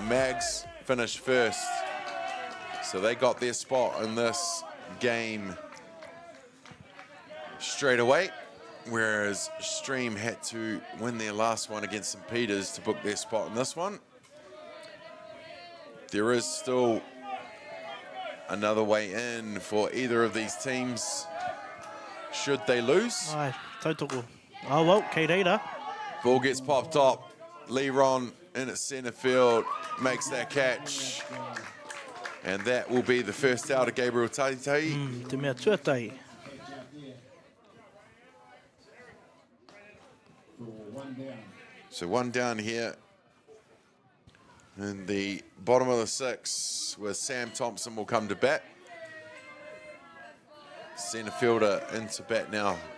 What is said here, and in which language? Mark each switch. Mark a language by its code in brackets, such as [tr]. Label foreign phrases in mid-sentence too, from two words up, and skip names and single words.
[en] Mags finished first, so they got their spot in this game straight away. whereas Stream had to win their last one against St. Peter's to book their spot in this one. There is still another way in for either of these teams should they lose. [mi] Ai, tautoko. [en] Oh, well, [mi] kei reira. [en] Ball gets popped up. Leron in at centre field makes that catch. And that will be the first out of Gabriel Taitei. [mi] Te mea tuatai. [en] So one down here in the bottom of the 6 where Sam Thompson will come to bat. Centre fielder into bat now.